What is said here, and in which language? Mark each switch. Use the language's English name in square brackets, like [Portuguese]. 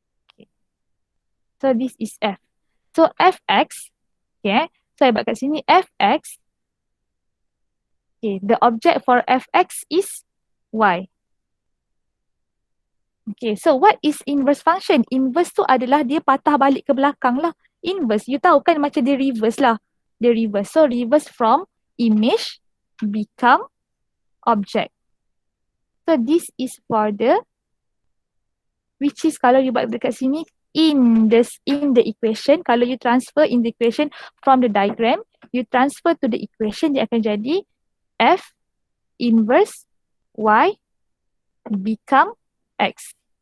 [English] Okay. So this is f. [Malay] So fx, okay, saya buat kat sini fx. [English] Okay, the object for fx is y. Okay, so what is inverse function? [Malay] Inverse tu adalah dia patah balik ke belakang lah. Inverse, [English] you [Malay] tahu kan macam dia reverse lah. Dia reverse. [English] So reverse from image become object. So this is for the, which is [Malay] kalau you buat dekat sini, [English] in the equation, [Malay] kalau [English] you transfer in the equation from the diagram, you transfer to the equation, [Malay] dia akan jadi [English] f inverse y become x.